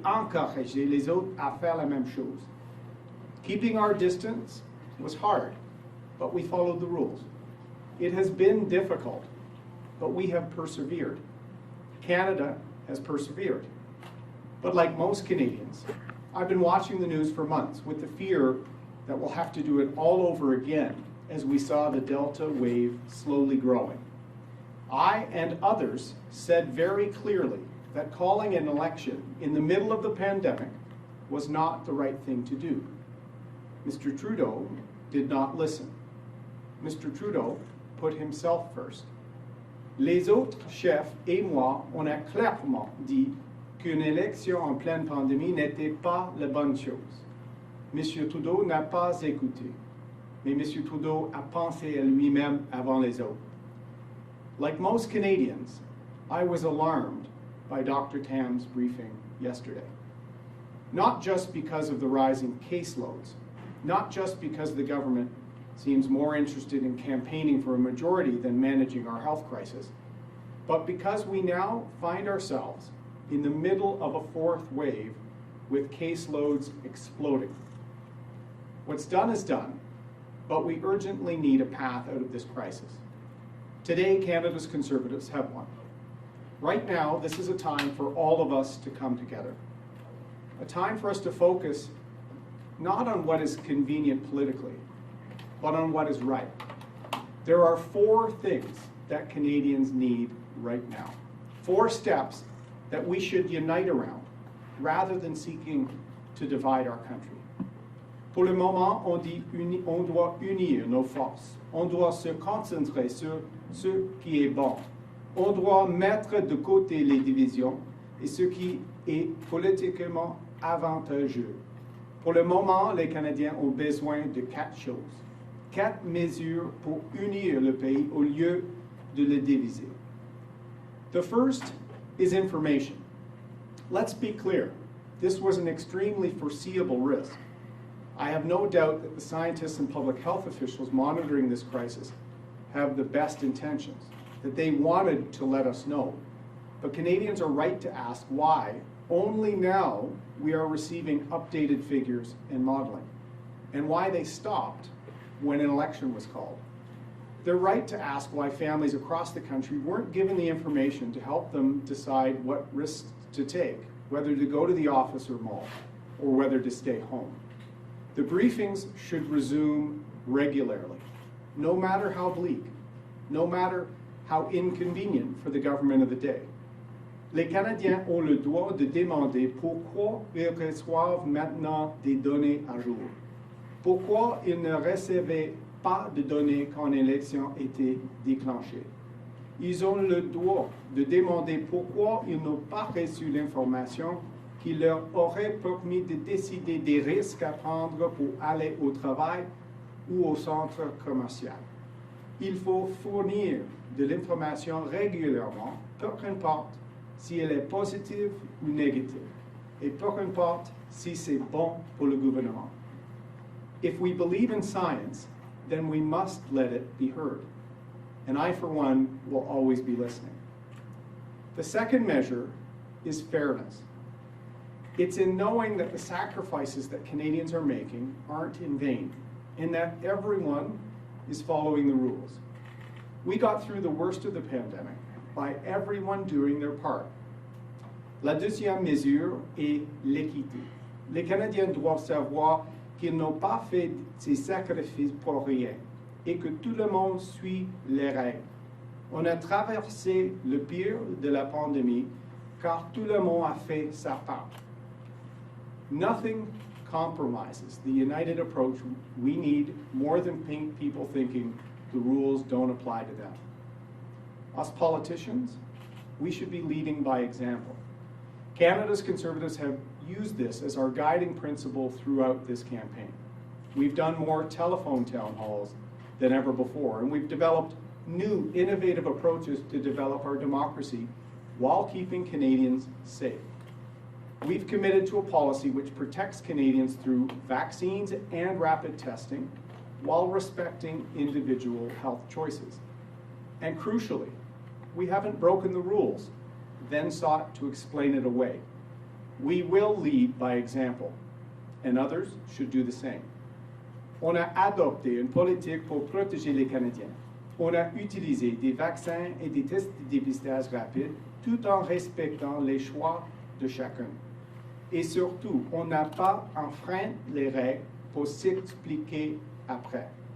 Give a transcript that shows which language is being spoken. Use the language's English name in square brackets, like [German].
[French] encourager les autres à faire la même chose. [English] Keeping our distance was hard, but we followed the rules. It has been difficult, but we have persevered. Canada has persevered. But like most Canadians, I've been watching the news for months with the fear that we'll have to do it all over again as we saw the Delta wave slowly growing. I and others said very clearly that calling an election in the middle of the pandemic was not the right thing to do. Mr. Trudeau did not listen. Mr. Trudeau put himself first. [French] Les autres chefs et moi, on a clairement dit qu'une élection en pleine pandémie n'était pas la bonne chose. M. Trudeau n'a pas écouté, mais M. Trudeau a pensé à lui-même avant les autres. [English] Like most Canadians, I was alarmed by Dr. Tam's briefing yesterday. Not just because of the rising caseloads, not just because the government seems more interested in campaigning for a majority than managing our health crisis, but because we now find ourselves in the middle of a fourth wave with caseloads exploding. What's done is done, but we urgently need a path out of this crisis. Today, Canada's Conservatives have one. Right now, this is a time for all of us to come together. A time for us to focus not on what is convenient politically, but on what is right. There are 4 things that Canadians need right now. 4 steps that we should unite around, rather than seeking to divide our country. [French] Pour le moment, on doit unir nos forces. On doit se concentrer sur ce qui est bon. On doit mettre de côté les divisions et ce qui est politiquement avantageux. Pour le moment, les Canadiens ont besoin de 4 choses. 4 mesures pour unir le pays au lieu de le diviser. [English] The first is information. Let's be clear. This was an extremely foreseeable risk. I have no doubt that the scientists and public health officials monitoring this crisis have the best intentions, that they wanted to let us know. But Canadians are right to ask why only now we are receiving updated figures and modeling, and why they stopped when an election was called. They're right to ask why families across the country weren't given the information to help them decide what risks to take, whether to go to the office or mall, or whether to stay home. The briefings should resume regularly, no matter how bleak, no matter how inconvenient for the government of the day. [French] Les Canadiens ont le droit de demander pourquoi ils reçoivent maintenant des données à jour. Pourquoi ils ne recevaient pas de données quand l'élection était déclenchée. Ils ont le droit de demander pourquoi ils n'ont pas reçu l'information qui leur aurait permis de décider des risques à prendre pour aller au travail ou au centre commercial. Il faut fournir de l'information régulièrement, peu importe si elle est positive ou négative, et peu importe si c'est bon pour le gouvernement. [English] If we believe in science, then we must let it be heard. And I, for one, will always be listening. The second measure is fairness. It's in knowing that the sacrifices that Canadians are making aren't in vain, and that everyone is following the rules. We got through the worst of the pandemic by everyone doing their part. [French] La deuxième mesure est l'équité. Les Canadiens doivent savoir qu'ils n'ont pas fait ces sacrifices pour rien et que tout le monde suit les règles. On a traversé le pire de la pandémie car tout le monde a fait sa part. [English] Nothing compromises the united approach we need more than people thinking the rules don't apply to them. Us politicians, we should be leading by example. Canada's Conservatives have used this as our guiding principle throughout this campaign. We've done more telephone town halls than ever before, and we've developed new, innovative approaches to develop our democracy while keeping Canadians safe. We've committed to a policy which protects Canadians through vaccines and rapid testing while respecting individual health choices. And crucially, we haven't broken the rules, then sought to explain it away. We will lead by example, and others should do the same. [French] On a adopté une politique pour protéger les Canadiens. On a utilisé des vaccins et des tests de dépistage rapides tout en respectant les choix de chacun. Et surtout, on n'a pas enfreint les règles pour s'expliquer après.